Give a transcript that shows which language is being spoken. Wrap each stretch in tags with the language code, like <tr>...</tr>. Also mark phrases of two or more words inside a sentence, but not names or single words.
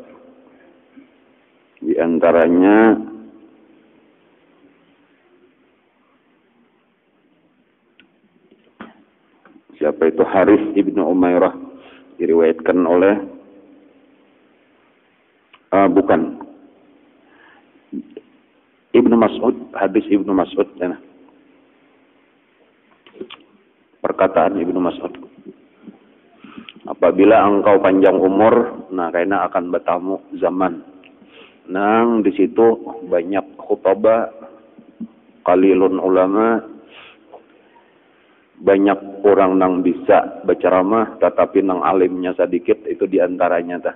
<id>Di antaranya siapa itu? Harith ibnu Umairah, diriwayatkan oleh bukan Ibnu Mas'ud, hadis Ibnu Mas'ud, ya. Perkataan Ibnu Mas'ud,</id> <bjn>apabila engkau panjang umur, nah karena akan bertamu zaman, nang di situ banyak khutbah,</bjn> <ar>قليل علماء,</ar> <bjn>banyak orang nang bisa berceramah tetapi nang alimnya sedikit, itu diantaranya tah.</bjn>